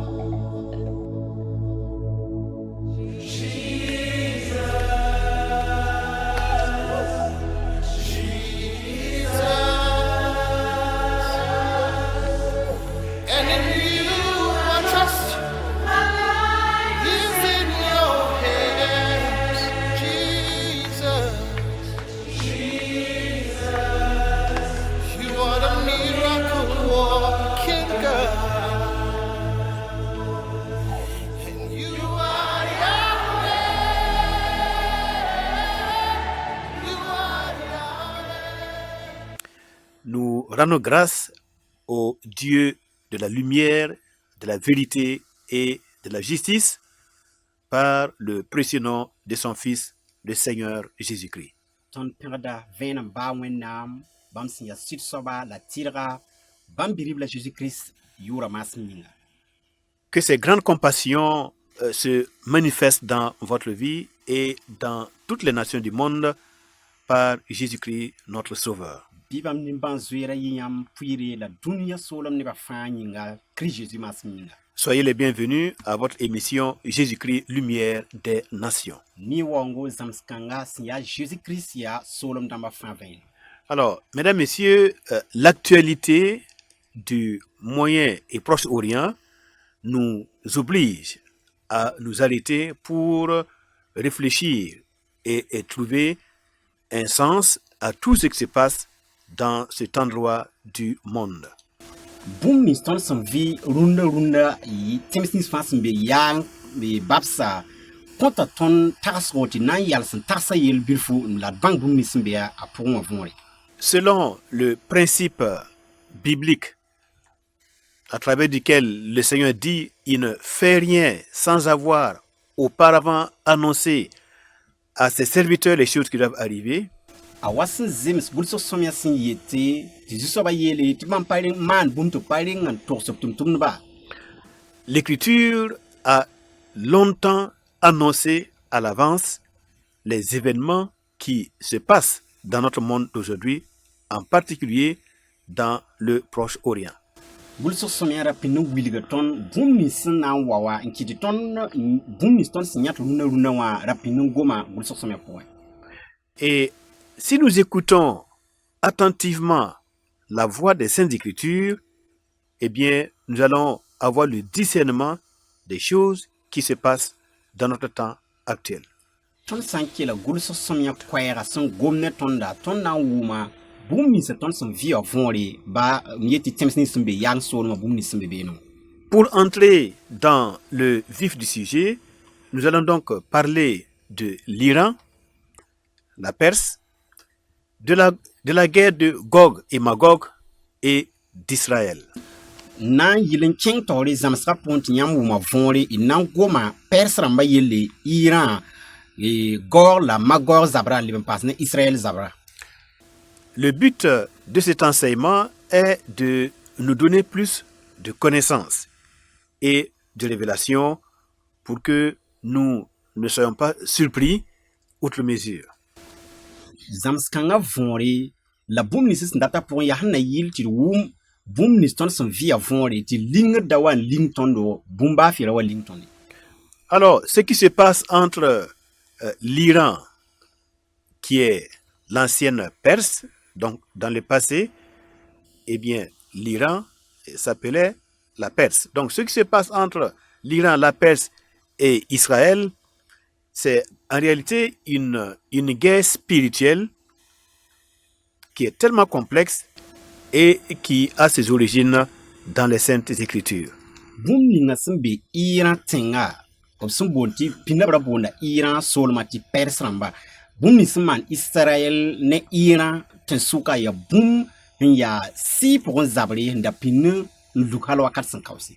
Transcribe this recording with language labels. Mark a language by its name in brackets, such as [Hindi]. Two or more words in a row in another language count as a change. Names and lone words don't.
[English] And in you I trust. Is in your hands, Jesus. You are the miracle working God. And you are Yahweh. You are Yahweh. [French] Nous rendons grâce au Dieu de la lumière, de la vérité et de la justice par le précieux nom de son Fils, le Seigneur Jésus-Christ. [Mossi] Ton pèrda vẽenem baa wẽnnaam bãmb sẽn yaa sɩd-soaba la tɩrga bãmb bi-rib la Jésus-Christ yʋʋra maasem yĩnga. [French] Que ces grandes compassions se manifestent dans votre vie et dans toutes les nations du monde par Jésus-Christ, notre Sauveur. [Mossi] Bɩ bãmb nin-bãn zoeera yɩ yãmb pʋɩɩre la dũniyã soolem nebã fãa yĩnga Christ Jésus maasem yĩnga. [French] Soyez les bienvenus à votre émission Jésus-Christ, lumière des nations. [Mossi] Ni waoongo zãms kãnga sẽn yaa Jésus-Christ yaa soolem dãmbã fãa vẽene. [French] Alors, mesdames, messieurs, l'actualité du Moyen et Proche-Orient nous oblige à nous arrêter pour réfléchir et trouver un sens à tout ce qui se passe dans cet endroit du monde. [Mossi] Bũmb nins tõnd sẽn vɩ rũndã yɩ tẽms nins fãa sẽn be yaa be babsa kõta tõnd tagsgo tɩ na n yals sẽn tagsa yel bilfu la d bãng bũmb nins sẽn be a pʋgẽ wã võore. [French] Selon le principe biblique à travers duquel le Seigneur dit « Il ne fait rien sans avoir auparavant annoncé à ses serviteurs les choses qui doivent arriver », [Mossi] A wa sẽn zems gʋlsg sõmyã sẽn yete tɩ zu-soabã yeele tɩ bãmb pa reng maan bũmb tɩ pa reng n togsb tʋm-tʋmdbã. [French] l'Écriture a longtemps annoncé à l'avance les événements qui se passent dans notre monde d'aujourd'hui, en particulier dans le Proche-Orient. [Mossi] Gʋlsg sõmyã ra pĩnd n wilga tõnd bũmb nins sẽn na n wa wa n kɩ tɩ tõnd bũmb nins tõnd sẽn yãt rũndã wã ra pĩnd n goma gʋlsg sõmyã pʋgẽ. [French] Et si nous écoutons attentivement la voix des Saintes Écritures, eh bien, nous allons avoir le discernement des choses qui se passent dans notre temps actuel. [Mossi] Tõnd sã n kela gʋlsg sõmyã koɛɛga sẽn gom ne tõnda tõnd na n wʋma bũmb ninsã tõnd sẽn vɩ wã võore ba n yet tɩ tẽms nins sẽn be yaang soolmã bũmb nins sẽn be beene wã. [French] Pour entrer dans le vif du sujet, nous allons donc parler de l'Iran, la Perse, de la guerre de Gog et Magog et d'Israël. [Mossi] Na n yɩl n kẽng taoore zãmsgã pʋgẽ tɩ yãmb wʋma võore y na n goma pɛrs rãmbã yelle Iran Gog la Magog zabra n leb n paas ne Israël zabra. [French] Le but de cet enseignement est de nous donner plus de connaissances et de révélations pour que nous ne soyons pas surpris outre mesure. [Mossi] Zãms kãngã võore la bũmb nins sẽn data pʋgẽ yaa sẽn na yɩl tɩ d wʋm bũmb nins tõnd sẽn vɩa võore tɩ lingd da wa n ling tõndo bũmb baa fɩ ra wa ling tõnde. [French] Alors, ce qui se passe entre l'Iran, qui est l'ancienne Perse, donc dans le passé, eh bien, l'Iran s'appelait la Perse. Donc, ce qui se passe entre l'Iran, la Perse et Israël, c'est en réalité une guerre spirituelle qui est tellement complexe et qui a ses origines dans les Saintes Écritures. [Mossi] Bũmb ninga sẽn be Iran tẽnga b sẽn boond tɩ pĩndã b ra boonda Iran soolmã tɩ Pɛrs rãmba bũmb nins sẽn maan Israɛl ne Iran tẽn-sʋka yaa bũmb n yaa sɩɩ pʋgẽ zabre n da pĩnd n luk hal wakat sẽn kaoose.